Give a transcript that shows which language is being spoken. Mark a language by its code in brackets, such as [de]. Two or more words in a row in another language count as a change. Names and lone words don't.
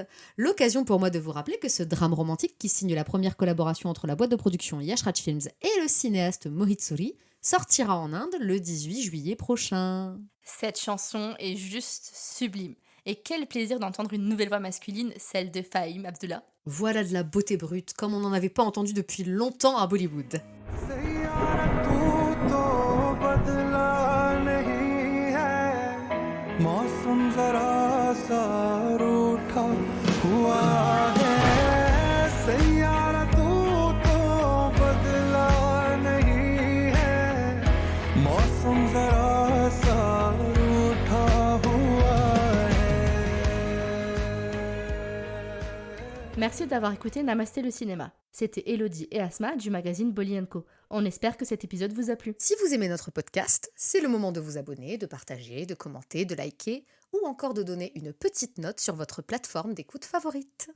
[fr] L'occasion pour moi de vous rappeler que ce drame romantique qui signe la première collaboration entre la boîte de production Yash Raj Films et le cinéaste Mohit Suri sortira en Inde le 18 juillet prochain. Cette chanson est juste sublime. Et quel plaisir d'entendre une nouvelle voix masculine, celle de Fahim Abdullah. Voilà de la beauté brute, comme on n'en avait pas entendu depuis longtemps à Bollywood. [hi] मौसम जरा सा रूठा हुआ है सैयारा तू तो बदला नहीं है मौसम जरा सा रूठा हुआ है. [fr] Merci d'avoir écouté Namasté le cinéma. C'était Elodie et Asma du magazine Bolly & Co. On espère que cet épisode vous a plu. Si vous aimez notre podcast, c'est le moment de vous abonner, de partager, de commenter, de liker ou encore de donner une petite note sur votre plateforme d'écoute favorite.